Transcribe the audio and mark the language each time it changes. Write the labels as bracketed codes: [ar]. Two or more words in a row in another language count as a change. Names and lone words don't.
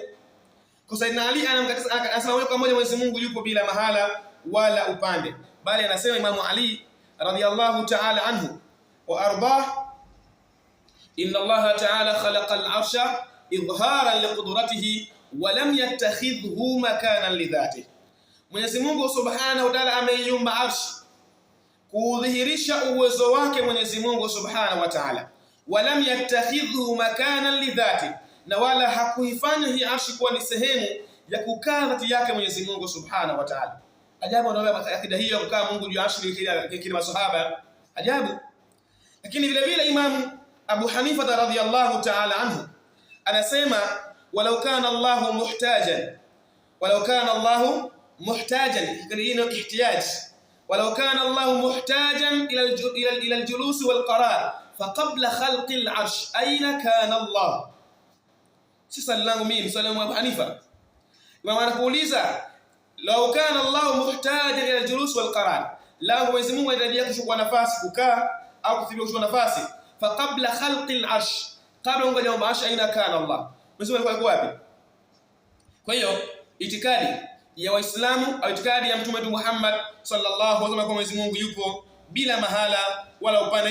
[sw] Kwa Sayyidina Ali anasema moja kwa moja Mwenyezi Mungu yupo bila mahala wala upande, bali anasema Imam Ali [ar] رضي الله تعالى عنه وأرضاه, إن الله تعالى خلق العرش إظهارا لقدرته ولم يتخذ مكانا لذاته. [sw] Mwenyezi Mungu [ar] سبحانه وتعالى [sw] ameiumba arshi kudhihirisha uwezo wake Mwenyezi Mungu [ar] سبحانه وتعالى, ولم يتخذ مكانا لذاته, [sw] na wala hakuifanya hii arshi kuwa ni sehemu ya kukaa dhati yake Mwenyezi Mungu [ar] سبحانه وتعالى. [sw] Ajabu ndio akida hiyo kukaa Mungu juu ya arshi kile masahaba, ajabu. Lakini vile vile Imam Abu Hanifa [ar] رضي الله تعالى عنه [sw] anasema [ar] ولو كان الله محتاجا, ولو كان الله محتاجا, [sw] hilo ihtiyaj, [ar] ولو كان الله محتاجا إلى الجلوس والقرار فقبل خلق العرش أين كان الله. [sw] Sasa langu mimi salamu Abu Hanifa, Imam anakuuliza [ar] لو كان الله محتاجا إلى الجلوس والقرار, [sw] la Mwenyezi Mungu anahitajia kuchukua nafasi, kukaa au kuthibia kuchukua nafasi, [ar] فقبل خلق العرش, [sw] kabla ungoja mambo arsh, [ar] أين كان الله, [sw] Mwenyezi Mungu alikuwa wapi? Kwa hiyo itikadi ya Waislamu au itikadi ya Mtume Muhammad [ar] صلى الله عليه وسلم [sw] kwa Mwenyezi Mungu yupo bila mahala wala upande.